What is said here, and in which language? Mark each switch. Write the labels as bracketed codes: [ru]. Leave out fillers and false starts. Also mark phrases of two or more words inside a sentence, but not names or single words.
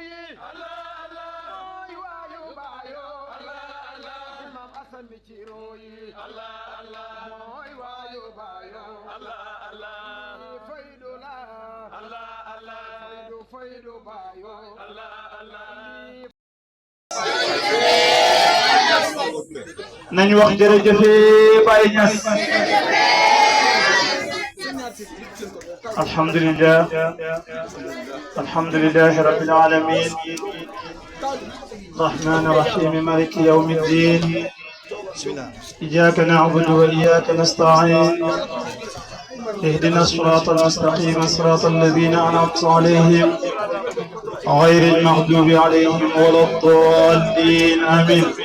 [wo] mooy waayu baayo imam Asan mi ci royi mooy waayu baayo faydu la faydu baayo nañ wax jërëjëf Baye Niass [ar] الحمد لله رب العالمين الرحمن الرحيم مالك يوم الدين إياك نعبد وإياك نستعين اهدنا الصراط المستقيم صراط الذين أنعمت عليهم غير المغضوب عليهم ولا الضالين آمين